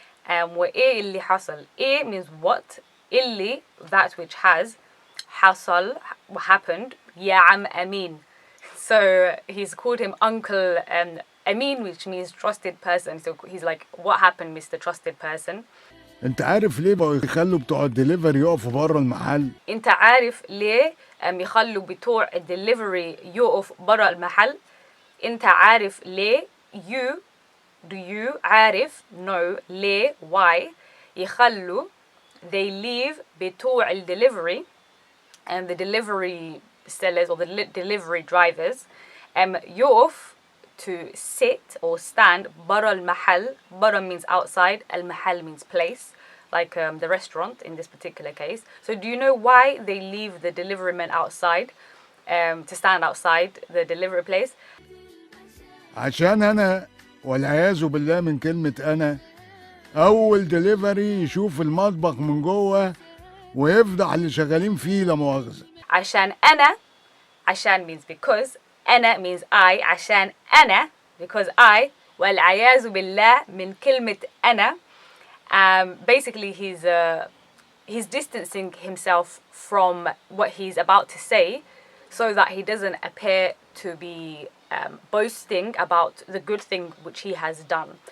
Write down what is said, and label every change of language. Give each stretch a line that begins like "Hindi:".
Arabic: وايه اللي حصل ايه
English: means
Arabic: what اللي
English: that which has
Arabic: حصل
English: happened
Arabic: يا عم امين.
English: So he's called him Uncle Amin which means trusted person. So he's like what happened Mr. Trusted Person.
Arabic: انت عارف ليه بقوا يخلوا بتوع الدليفري يقفوا بره المحل؟ انت عارف ليه يخلوا بتوع الدليفري يقف برا المحل؟ انت عارف ليه؟
English: you do you
Arabic: عارف
English: no
Arabic: ليه
English: why
Arabic: يخلوا
English: they leave
Arabic: بتوع الدليفري
English: and the delivery sellers or the delivery drivers
Arabic: يقف
English: to sit or stand
Arabic: برا المحل. برا
English: means outside,
Arabic: المحل
English: means place, like the restaurant in this particular case. So do you know why they leave the delivery men outside to stand outside the delivery place?
Arabic: عشان انا والعياذ بالله من كلمة انا اول دليفري يشوف المطبخ من جوه ويفضح اللي شغالين فيه لا مؤاخذة. عشان أنا عشان
English: means because
Arabic: أنا
English: means I عشان أنا because I
Arabic: والعياذ بالله من كلمة أنا
English: basically he's distancing himself from what he's about to say so that he doesn't appear to be boasting about the good thing which he has done.